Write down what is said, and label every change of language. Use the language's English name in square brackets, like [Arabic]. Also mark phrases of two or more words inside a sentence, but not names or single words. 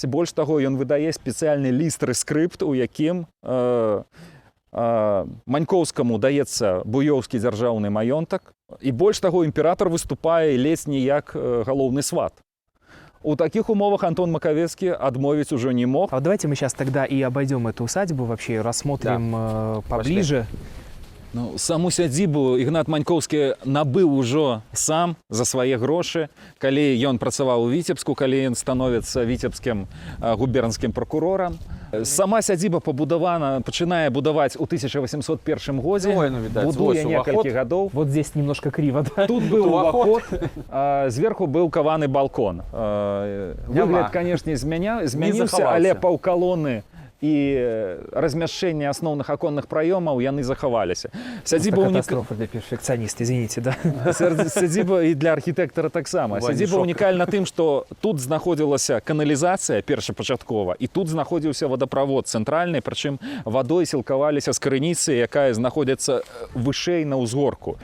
[Belarusian] Больш таго, ён выдае спецыяльны ліст-рэскрыпт, у якім Манькоўскаму даецца буёўскі дзяржаўны маёнтак. І больш таго, імператар выступае ледзь не як галоўны сват. [Russian] У таких умовах Антон Макавецкий отмовить уже не мог. А давайте мы сейчас тогда и обойдем эту усадьбу, вообще рассмотрим поближе. [Belarusian] Саму сядзібу Ігнат Манькоўскі набыў ужо сам за свае грошы, калі ён працаваў у Віцебску, калі ён становіцца віцебскім губернскім прокурорам. Сама сядзіба пачынае будаваць у 1801 годзе, будуе некалькі гадоў. [Russian] Вот здесь немножко криво, да? [Belarusian] Тут быў уваход, зверху быў каваны балкон. Выгляд, конечно, змяніўся, але паўкалоны і размяшчэнне асноўных аконных праёмаў яны захаваліся. Сядзіба катастрофа для перфекцыяніста, [Russian] извините, да. [Belarusian] Сядзіба і для архітэктара таксама. Сядзіба унікальна тым, што тут знаходзілася каналізацыя першапачаткова, і тут знаходзіўся вадаправод цэнтральны, прычым вадой сілкаваліся з крыніцы, якая знаходзіцца вышэй на ўзгорку.